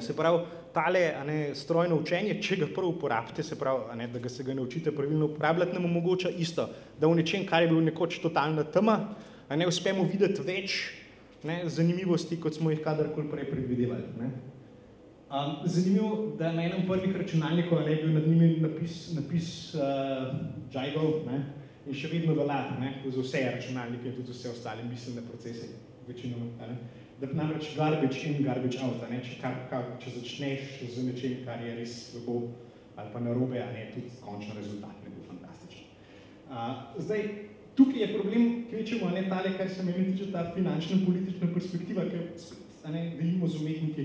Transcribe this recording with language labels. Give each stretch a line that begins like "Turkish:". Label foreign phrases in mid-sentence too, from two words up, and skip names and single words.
Slovenian: Se pravi, tale strojno učenje, če ga prav uporabite, se pravi, da se ga naučite pravilno uporabljati, nam omogoča isto, da v nečem, kar je bil nekoč totalna tema, uspemo videti več zanimivosti, kot smo jih kadarkoli prej predvidevali. Zanimivo, da na enem prvih računalnikov je bil nad njimi napis Jiggle in še vedno velja za vse računalnike in tudi vse ostale miselne procese, večinoma. Da namreč
English: garbage in garbage out,
Slovenian: če začneš z nečem, kar je res slabo ali pa narobe, tudi končen rezultat ne bo fantastičen. Zdaj, tukaj je problem, kvečemo, tale, kar se meni tiče, ta finančna politična perspektiva, ki delimo z umetniki.